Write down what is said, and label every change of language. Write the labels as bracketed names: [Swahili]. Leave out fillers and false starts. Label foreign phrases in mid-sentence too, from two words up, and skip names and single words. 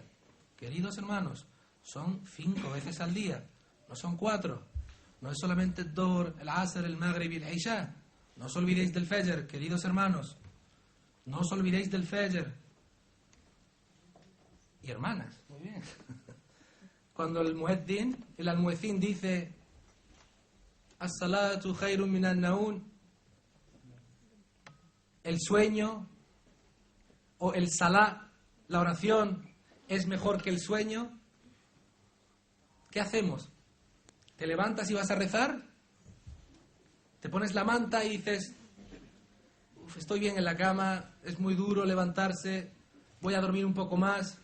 [Spanish] Queridos hermanos, son 5 veces al día, no son 4. No es solamente el Dhuhr, el Asr, el Maghrib y el Isha. No os olvidéis del Fajr, queridos hermanos. No os olvidéis del Fajr. Y hermanas, muy bien. Cuando el almuezzin dice [Arabic] الصلاة خير من النوم, [Spanish] el sueño o el salah, la oración, es mejor que el sueño, ¿qué hacemos? ¿Te levantas y vas a rezar? ¿Te pones la manta y dices estoy bien en la cama, es muy duro levantarse, voy a dormir un poco más?